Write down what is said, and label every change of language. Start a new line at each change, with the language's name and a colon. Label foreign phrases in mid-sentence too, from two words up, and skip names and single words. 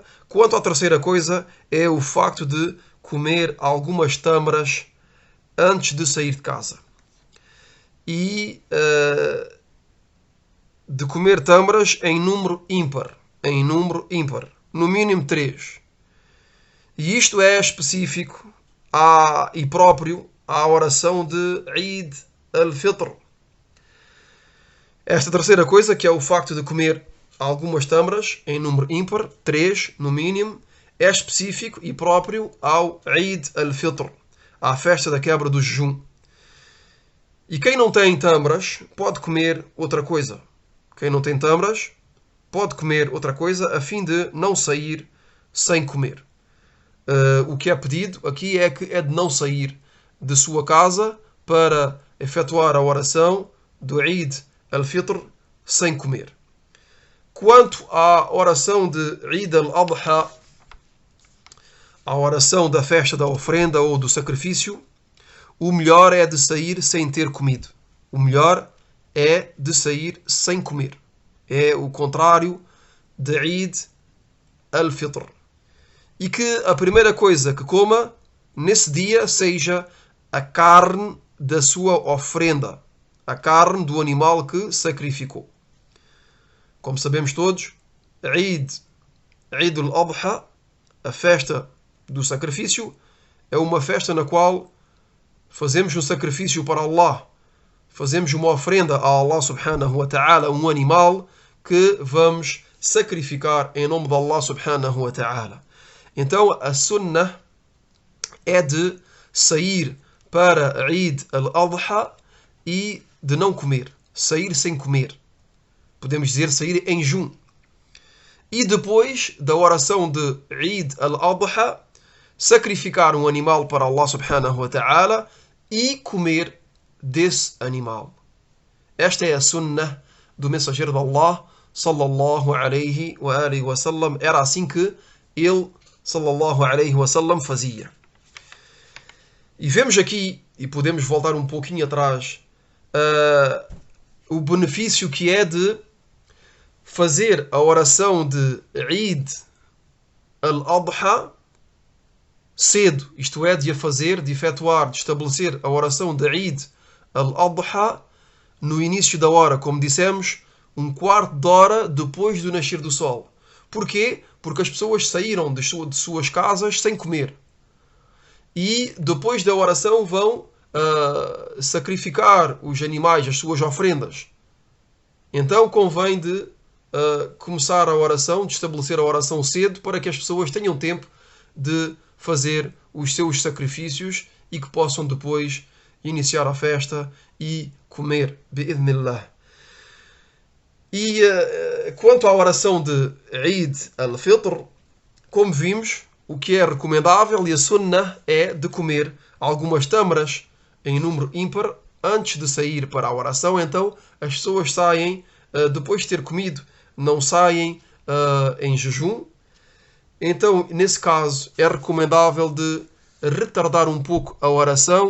Portuguese: Quanto à terceira coisa, é o facto de comer algumas tâmaras antes de sair de casa. E de comer tâmaras em número ímpar. Em número ímpar. No mínimo 3. E isto é específico e próprio à oração de Eid al-Fitr. Esta terceira coisa, que é o facto de comer algumas tâmaras em número ímpar, 3 no mínimo, é específico e próprio ao Eid al-Fitr, à festa da quebra do jejum. E quem não tem tâmaras pode comer outra coisa. Quem não tem tâmaras pode comer outra coisa a fim de não sair sem comer. O que é pedido aqui é de não sair de sua casa para efetuar a oração do Eid al-Fitr sem comer. Quanto à oração de Eid al-Adha, a oração da festa da ofrenda ou do sacrifício, o melhor é de sair sem ter comido. O melhor é de sair sem comer. É o contrário de Eid al-Fitr. E que a primeira coisa que coma nesse dia seja a carne da sua ofrenda, a carne do animal que sacrificou. Como sabemos todos, Eid al-Adha, a festa do sacrifício, é uma festa na qual fazemos um sacrifício para Allah, fazemos uma ofrenda a Allah
Arabic: سبحانه وتعالى,
Portuguese: um animal que vamos sacrificar em nome de Allah
Arabic: سبحانه وتعالى.
Portuguese: Então a sunnah é de sair para Eid al-Adha e de não comer, sair sem comer. Podemos dizer sair em jejum. E depois da oração de Eid al-Adha, sacrificar um animal para Allah
Arabic: سبحانه وتعالى
Portuguese: e comer desse animal. Esta é a sunnah do mensageiro de Allah
Arabic: صلى الله عليه وسلم.
Portuguese: Era assim que ele
Arabic: صلى الله عليه وسلم
Portuguese: fazia. E vemos aqui, e podemos voltar um pouquinho atrás, o benefício que é de fazer a oração de Eid al-Adha cedo, isto é, de efetuar, de estabelecer a oração de Eid al-Adha no início da hora, como dissemos, um quarto de hora depois do nascer do sol. Porquê? Porque as pessoas saíram de suas casas sem comer. E depois da oração vão sacrificar os animais, as suas ofrendas. Então convém de começar a oração, de estabelecer a oração cedo, para que as pessoas tenham tempo de fazer os seus sacrifícios e que possam depois iniciar a festa e comer, bi'idhnillah. E quanto à oração de Eid al-Fitr, como vimos, o que é recomendável e a sunnah é de comer algumas tâmaras em número ímpar antes de sair para a oração. Então as pessoas saem, depois de ter comido, não saem em jejum. Então, nesse caso, é recomendável de retardar um pouco a oração.